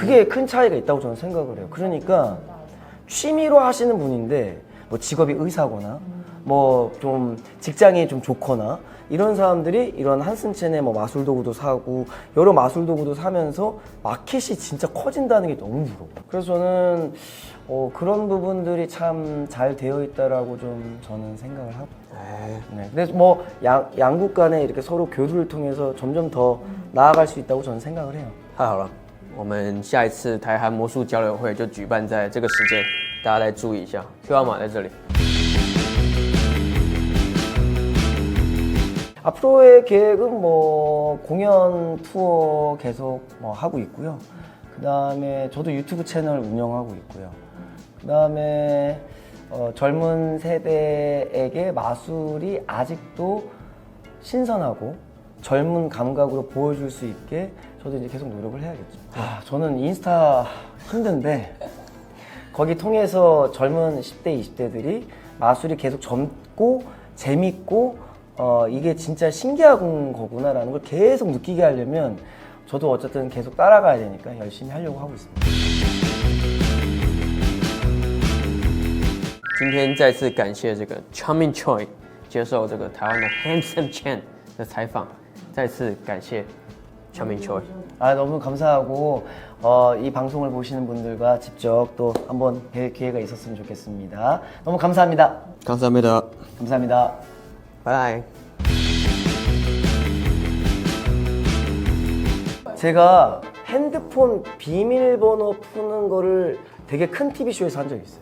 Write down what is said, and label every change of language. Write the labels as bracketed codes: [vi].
[ko] 그게 큰 차이가 있다고 저는 생각을 해요. 그러니까 취미로 하시는 분인데 뭐 직업이 의사거나 뭐 좀 직장이 좀 좋거나 이런 사람들이 이런 한슨첸의 뭐 마술 도구도 사고 여러 마술 도구도 사면서 마켓이 진짜 커진다는 게 너무 부러워. 그래서 저는 그런 부분들이 참 잘 되어 있다라고 좀 저는 생각을 하고. 네. 그래서 뭐 양국 간에 이렇게 서로 교류를 통해서 점점 더 나아갈 수 있다고 저는 생각을 해요. [zh] 太好了，我们下一次台韩魔术交流会就举办在这个时间，大家来注意一下。 q 码在这里。 [ko] 앞으로의 계획은 뭐 공연 투어 계속 뭐 하고 있고요. 그 다음에 저도 유튜브 채널 운영하고 있고요. 그 다음에 젊은 세대에게 마술이 아직도 신선하고 젊은 감각으로 보여줄 수 있게 저도 이제 계속 노력을 해야겠죠. 저는 인스타 힘든데 거기 통해서 젊은 10대, 20대들이 마술이 계속 젊고 재밌고 이게 진짜 신기한 거구나라는 걸 계속 느끼게 하려면 저도 어쨌든 계속 따라가야 되니까 열심히 하려고 하고 있습니다. [zh] 今天再次感谢这个 Charming Choi 接受这个台湾的 Handsome Chen 的采访，再次感谢 Charming Choi。 [ko] 너무 감사하고 이 방송을 보시는 분들과 직접 또 한번 뵐 기회가 있었으면 좋겠습니다. 너무 감사합니다. 감사합니다. 감사합니다. 바이. 제가 핸드폰 비밀번호 푸는 거를 되게 큰 TV쇼에서 한 적이 있어요.